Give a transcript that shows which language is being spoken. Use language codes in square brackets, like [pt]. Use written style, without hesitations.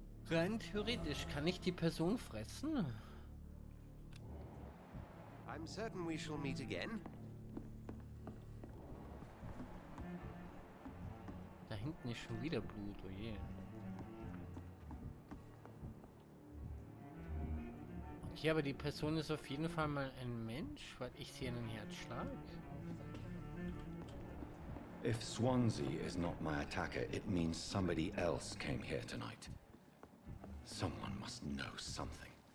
[de] Rein theoretisch kann ich die Person fressen? [en] I'm certain we shall meet again. [de] Da hinten ist schon wieder Blut, oh je. Okay, aber die Person ist auf jeden Fall mal ein Mensch, weil ich sehe einen Herzschlag. [en] If Swansea is not my attacker, it means somebody else came here tonight. Someone must know something.